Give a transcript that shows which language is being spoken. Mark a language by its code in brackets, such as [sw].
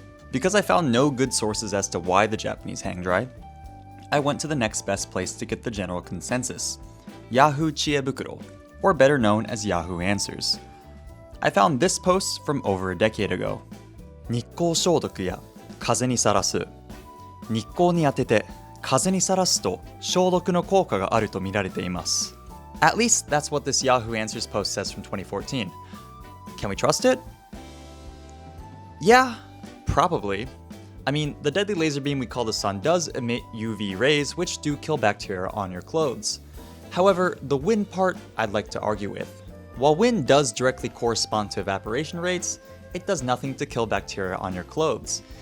[en] Because I found no good sources as to why the Japanese hang dry, I went to the next best place to get the general consensus: Yahoo Chiebukuro, or better known as Yahoo Answers. I found this post from over a decade ago. [ja] 日光消毒や風にさらす。日光に当てて風にさらすと消毒の効果があると見られています。 [en] At least that's what this Yahoo Answers post says from 2014. Can we trust it? Yeah, probably. I mean, the deadly laser beam we call the sun does emit UV rays, which do kill bacteria on your clothes. However, the wind part I'd like to argue with. While wind does directly correspond to evaporation rates, it does nothing to kill bacteria on your clothes.